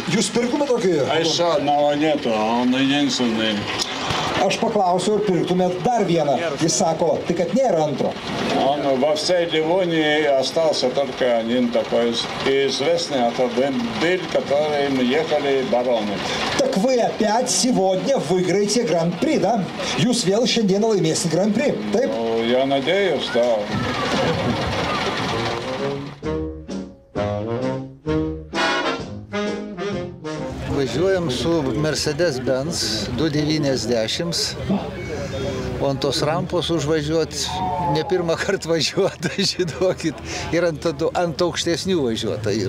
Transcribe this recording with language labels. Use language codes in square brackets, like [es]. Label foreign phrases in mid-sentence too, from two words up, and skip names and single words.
[lt] Jūs pirktumėt tokį? [ru] Aš одного нету, он единственный. [lt] Aš paklausiu, ar pirktumėt dar vieną. Jis sako, tai kad nėra antro. [ru] Во всей Ливонии остался только один такой известный автомобиль, которым ехали бароны. Так вы опять сегодня выиграете Гран-при, да? [lt] Jūs vėl šiandieną laimėsit Гран-при, taip? [ru] Я надеюсь, да. [lt] Važiuojam su Mercedes-Benz 290, o ant tos rampos užvažiuoti, ne pirmą kartą važiuota, žinokit, ir ant aukštesnių važiuota yra.